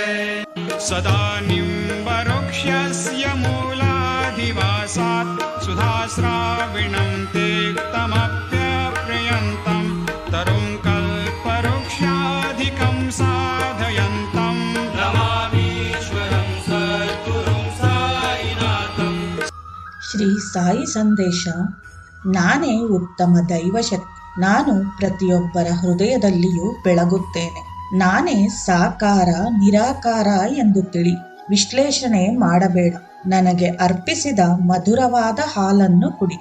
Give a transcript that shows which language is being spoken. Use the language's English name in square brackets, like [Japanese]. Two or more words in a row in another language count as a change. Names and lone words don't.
[Sanskrit] सदा निम्बवृक्षस्य मूलाधिवासात् सुधाश्राविणं तेक्तमप्यप्रियन्तं तरुं कल्पवृक्षाधिकं साधयन्तं नमामीश्वरं सद्गुरुं साईनाथं। [Kannada] ಶ್ರೀ ಸಾಯಿ ಸಂದೇಶ. ನಾನೇ ಉತ್ತಮ ದೈವಶಕ್ತಿ. ನಾನು ಪ್ರತಿಯೊಬ್ಬರ ಹೃದಯದಲ್ಲಿಯೂ ಬೆಳಗುತ್ತೇನೆ. ನಾನೇ ಸಾಕಾರ ನಿರಾಕಾರ ಎಂದು ತಿಳಿ. ವಿಶ್ಲೇಷಣೆ ಮಾಡಬೇಡ. ನನಗೆ ಅರ್ಪಿಸಿದ ಮಧುರವಾದ ಹಾಲನ್ನು ಕುಡಿ.